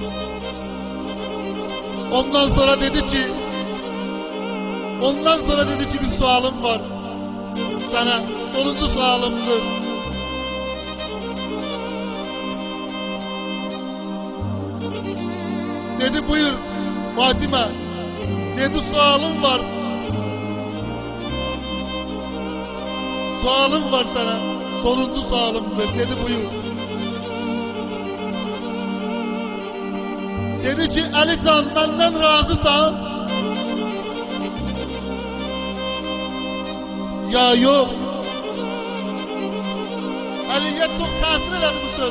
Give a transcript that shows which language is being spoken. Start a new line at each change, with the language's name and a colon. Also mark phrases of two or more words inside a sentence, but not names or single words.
Azerbaijani: Ondan sonra dedi ki, bir sualım var sana, sonuncu sualımdır. Dedi, buyur Fatimə. Dedi, sualım var. Sualım var sana. Sonuncu sualımdır. Dedi, buyur. Dedi ki Alican benden razısan? Ya yok. Ali'ye çok tesir elədi bu söz.